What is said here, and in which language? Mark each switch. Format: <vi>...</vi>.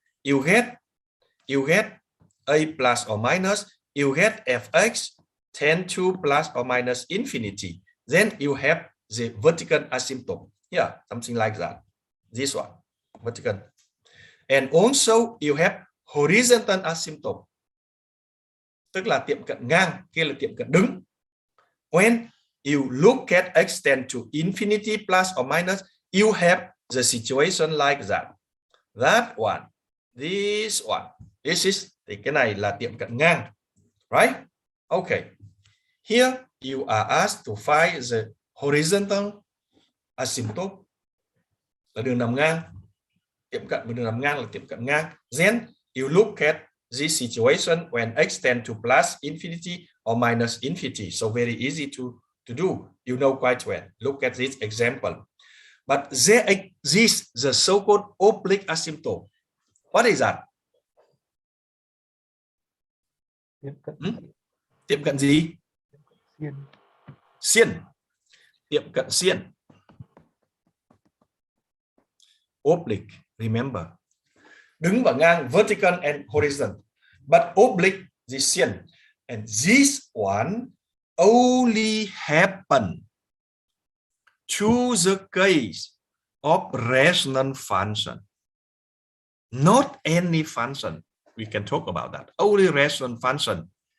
<en>You get a plus or minus. You get fx tend to plus or minus infinity. Then you have the vertical asymptote. Yeah, something like that. This one, vertical. And also you have horizontal asymptote.</en> <vi>Tức là tiệm cận ngang, kia là tiệm cận đứng.</vi> <en>When you look at x tend to infinity plus or minus, you have the situation like that. That one, this one. This is,</en> <vi>thì cái này là tiệm cận ngang.</vi> <en>Right? Okay. Here you are asked to find the horizontal asymptote.</en> <vi>Là đường nằm ngang. Tiệm cận với đường nằm ngang là tiệm cận ngang.</vi> <en>Then you look at this situation when x tend to plus infinity or minus infinity. So very easy to do. You know quite well. Look at this example. But this the so-called oblique asymptote. What is that?</en> <vi>Tiệm cận gì? Xiên. Tiệm cận xiên.</vi> <en>Oblique, remember.</en> <vi>Đứng và ngang,</vi> <en>vertical and horizontal. But oblique, the xiên. And this one only happen to the case of rational function. Not any function. We can talk about that. Only rational function.</en>